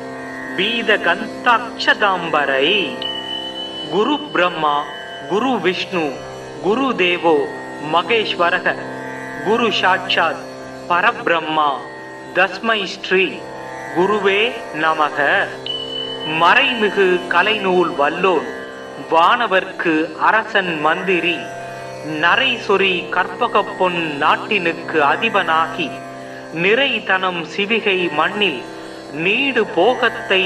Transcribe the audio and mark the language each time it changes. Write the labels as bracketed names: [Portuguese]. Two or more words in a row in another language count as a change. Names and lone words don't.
[Sanskrit] बीदगन्ताक्षदाम्बरै गुरु ब्रह्मा गुरु विष्णु गुरुदेवो महेश्वरः गुरु साक्षात् परब्रह्मा तस्मै श्री गुरुवे [Tamil] नमः மறைமிகு கலைநூல் வல்லோன் வானவர்க்கு அரசன் மந்திரி நரைசொரி கற்பக பொன் நாட்டினுக்கு அதிபனாகி நிறைதனம் சிவிகை மண்ணில் நீடு போகத்தை